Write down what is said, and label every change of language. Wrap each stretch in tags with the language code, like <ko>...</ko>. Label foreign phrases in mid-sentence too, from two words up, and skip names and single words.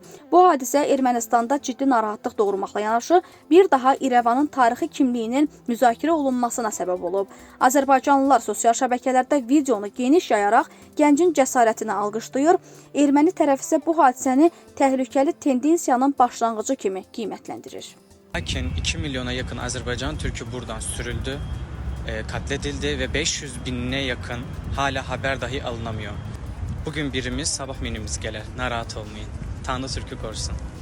<az>Bu hadisə Ermənistanda ciddi narahatlıq doğurmaqla yanaşı bir daha İrəvanın tarixi kimliyinin müzakirə olunmasına səbəb olub. Azərbaycanlılar sosial şəbəkələrdə videonu geniş yayaraq gəncin cəsarətini alqışlayır. Erməni tərəf isə bu hadisəni təhlükəli tendensiyanın başlanğıcı kimi qiymətləndirir.</az> <tr>Lakin 2 milyona yakın Azerbaycan Türk'ü buradan sürüldü, katledildi ve 500 binine yakın hala haber dahi alınamıyor. Bugün birimiz, sabah minimiz gelir.</tr> <az>Narahat olmayın.</az> <tr>Tanrı Türk'ü korusun.</tr>